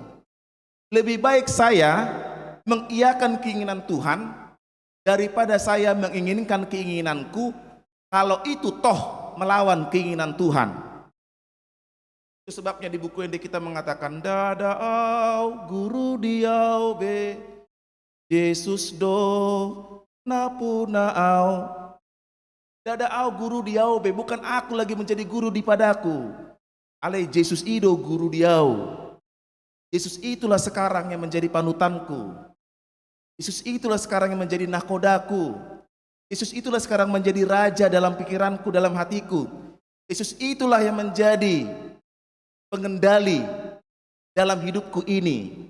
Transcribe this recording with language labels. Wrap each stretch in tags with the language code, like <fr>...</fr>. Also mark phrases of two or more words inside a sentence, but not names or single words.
<id>Lebih baik saya mengiyakan keinginan Tuhan daripada saya menginginkan keinginanku, kalau itu toh melawan keinginan Tuhan. Itu sebabnya di buku yang kita mengatakan</id> <bbc>dadaau guru diau be Yesus do napuna au. Dada au guru diau be,</bbc> <id>bukan aku lagi menjadi guru di padaku.</id> <bbc>Ale Yesus ido guru diau.</bbc> <id>Yesus itulah sekarang yang menjadi panutanku. Yesus itulah sekarang yang menjadi nakodaku. Yesus itulah sekarang menjadi raja dalam pikiranku, dalam hatiku. Yesus itulah yang menjadi pengendali dalam hidupku ini.</id>